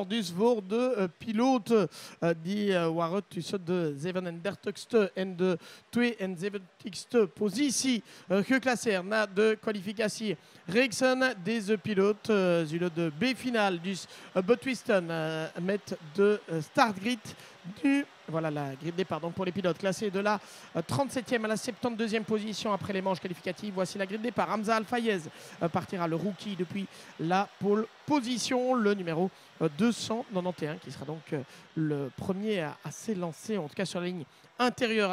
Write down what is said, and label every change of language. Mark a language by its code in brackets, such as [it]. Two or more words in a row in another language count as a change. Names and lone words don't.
[nl] Dus voor de piloten die waren tussen de 37ste en de 72ste positie geclasseerd na de kwalificatie. Reeksen deze piloten zullen de B-finale dus betwisten met de startgrid du... [fr] Voilà la grille de départ donc pour les pilotes classés de la 37e à la 72e position après les manches qualificatives. Voici la grille de départ. Hamza Al-Fayez partira, le rookie depuis la pole position, le numéro 291 qui sera donc le premier à s'élancer, en tout cas sur la ligne intérieure.